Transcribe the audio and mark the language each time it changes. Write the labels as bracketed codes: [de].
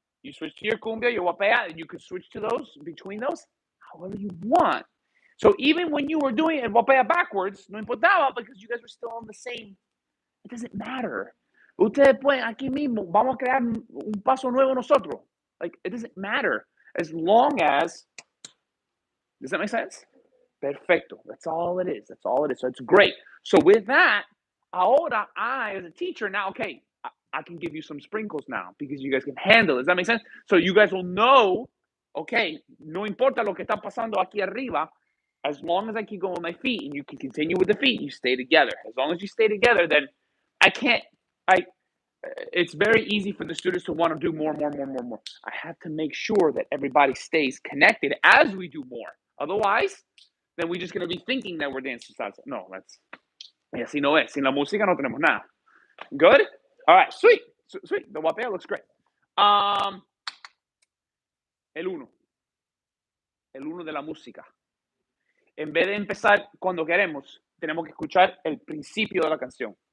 [en] You switched to your cumbia, your guapea, and you could switch to those, between those, however you want. So even when you were doing it guapea backwards, [es] no importaba [en] because you guys were still on the same. It doesn't matter. [es] Ustedes pueden aquí mismo, vamos a crear un paso nuevo nosotros. [en] Like, it doesn't matter. As long as, does that make sense? Perfecto. That's all it is. So it's great. So with that, ahora I, as a teacher, now, okay, I can give you some sprinkles now because you guys can handle it. Does that make sense? So you guys will know, okay, [es] no importa lo que está pasando aquí arriba, [en] as long as I keep going with my feet and you can continue with the feet, you stay together. As long as you stay together, then it's very easy for the students to want to do more. I have to make sure that everybody stays connected as we do more. Otherwise, then we're just going to be thinking that we're dancing salsa. No, that's, [es] y así no es. Sin la música no tenemos nada. [en] Good? All right, sweet. Sweet. The wapea looks great. [es] El uno. El uno de la música. En vez de empezar cuando queremos, tenemos que escuchar el principio de la canción.